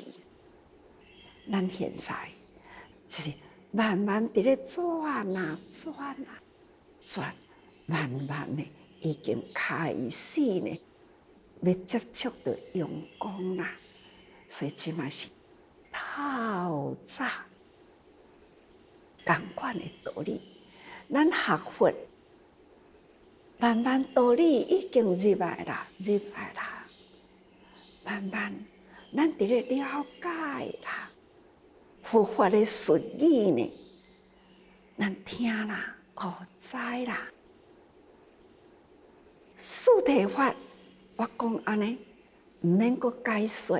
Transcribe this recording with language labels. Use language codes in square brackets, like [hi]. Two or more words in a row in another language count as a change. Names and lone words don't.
[nan] 咱现在就是慢慢伫咧转啊转啊转，慢慢的已经开始呢，要接触到阳光啦。所以即嘛是透早。同款的道理，咱学佛，慢慢道理已经入来啦，慢慢，咱伫咧了解啦，佛法的顺义呢，咱听啦，知啦。四谛法，我讲安尼，毋免阁解说。